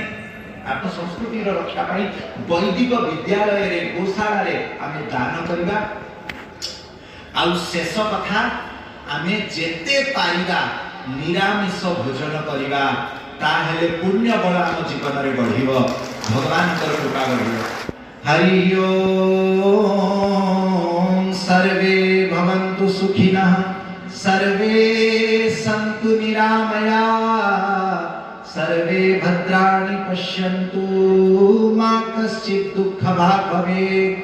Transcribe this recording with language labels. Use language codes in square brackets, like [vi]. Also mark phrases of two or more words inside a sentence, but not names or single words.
[or] ଆପ ସଂସ୍କୃତି ରକ୍ଷା ପାଇ ବୈଦିକ ବିଦ୍ୟାଳୟ ରେ ଗୋଶାଳା ରେ ଆମେ ଦାନ କରବା। ଆଉ ଶେଷ କଥା ଆମେ ଯେତେ ପାରିବା ନିରାମିଷ ଭୋଜନ କରିବା, ତାହେଲେ ପୁଣ୍ୟ ବଳ ଆମ ଜୀବନ ରେ ବଢ଼ିବ, ଭଗବାନ କର କୃପା ବଢ଼ିବ। [sa] हरि ओम। सर्वे भवन्तु सुखिनः, सर्वे सन्तु निरामया, सर्वे भद्राणि पश्यन्तु मा कश्चित् दुःखभाग् भवेत्।